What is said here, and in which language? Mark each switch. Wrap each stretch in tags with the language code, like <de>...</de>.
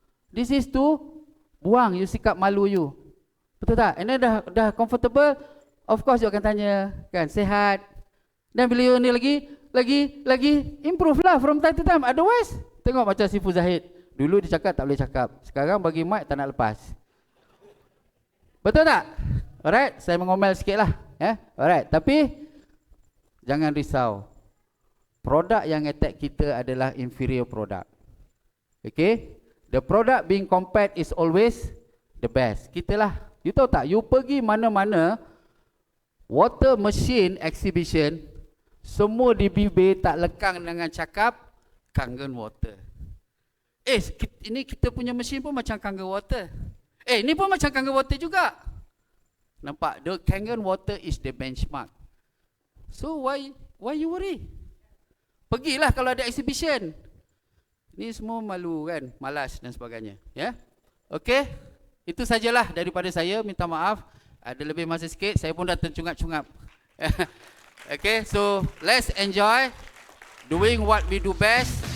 <en>This is to</en> <ms>buang you sikap malu you. Betul tak?</ms> <en>And then</en> <ms>dah</ms> <en>comfortable, of course you</en> <ms>akan tanya, kan, sehat. Dan bila</ms> <en>you</en> <ms>ni lagi</ms> <en>improve lah from time to time.</en> <ms>Otherwise, tengok macam Sifu Zahid. Dulu dia cakap tak boleh cakap. Sekarang bagi mic tak nak lepas. Betul tak? Alright, saya mengomel sikit lah. Alright, tapi jangan risau. Produk yang attack kita adalah</ms> <en>inferior product. Okay? The product being compared is always the best.</en> <ms>Kita lah. You tahu tak? You pergi mana-mana,</ms> <en>water machine exhibition,</en> <ms>semua di bibir tak lekang dengan cakap Kangen Water. Ini kita punya mesin pun macam Kangen Water. Ini pun macam Kangen Water juga. Nampak?</ms> <en>The Kangen Water is the benchmark. So why you worry?</en> <ms>Pergilah kalau ada</ms> <en>exhibition.</en> <ms>Ni semua malu kan, malas dan sebagainya. Ya, okay. Itu sajalah daripada saya. Minta maaf. Ada lebih masa sikit. Saya pun dah tercungap-cungap.</ms> <en>Okay, so let's enjoy doing what we do best.</en>